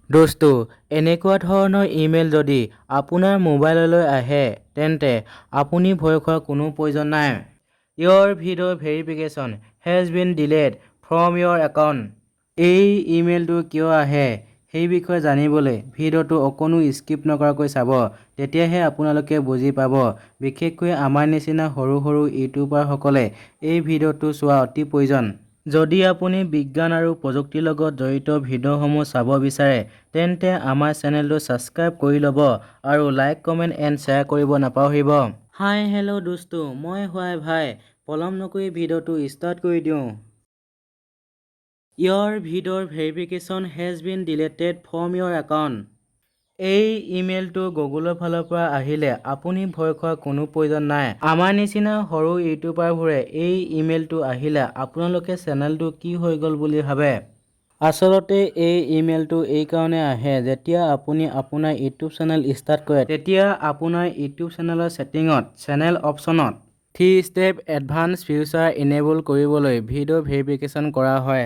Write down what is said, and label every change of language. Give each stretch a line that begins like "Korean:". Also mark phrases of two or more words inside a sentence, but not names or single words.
Assamese: দোস্তো, এনেকুৱা ধৰণৰ ইমেইল যদি আপোনাৰ মোবাইললৈ আহে তেন্তে আপুনি ভয় খোৱাৰ কোনো প্ৰয়োজন নাই।
English: Your video verification has been delayed from your account.
Assamese: এই ইমেইলটো কিয় আহে সেই বিষয়ে জানিবলৈ ভিডিঅ'টো অকণো স্কিপ নকৰাকৈ চাব, তেতিয়াহে আপোনালোকে বুজি পাব। বিশেষকৈ আমাৰ নিচিনা সৰু সৰু ইউটিউবাৰসকলে এই ভিডিঅ'টো চোৱা অতি প্ৰয়োজন। যদি আপুনি বিজ্ঞান আৰু প্ৰযুক্তিৰ লগত জড়িত ভিডিঅ'সমূহ চাব বিচাৰে তেন্তে আমাৰ চেনেলটো ছাবস্ক্ৰাইব কৰি ল'ব আৰু
English: like comment and share
Assamese: কৰিব নাপাহৰিব।
English: hi hello'
Assamese: দোস্তো, মই হয় ভাই। পলম নকৰি ভিডিঅ'টো ষ্টাৰ্ট কৰি দিওঁ।
English: Your video verification has been deleted from your account.
Assamese: এই ইমেইলটো গুগলৰ ফালৰ পৰা আহিলে আপুনি ভয় খোৱাৰ কোনো প্ৰয়োজন নাই। আমাৰ নিচিনা সৰু ইউটিউবাৰবোৰে এই ইমেইলটো আহিলে আপোনালোকে চেনেলটো কি হৈ গ'ল বুলি ভাবে। আচলতে এই ইমেইলটো এই কাৰণে আহে যেতিয়া আপুনি আপোনাৰ ইউটিউব চেনেল ষ্টাৰ্ট কৰে তেতিয়া আপোনাৰ ইউটিউব চেনেলৰ ছেটিঙত চেনেল অপশ্যনত
English: 3 step advance feature enable
Assamese: কৰিবলৈ
English: video verification
Assamese: কৰা হয়।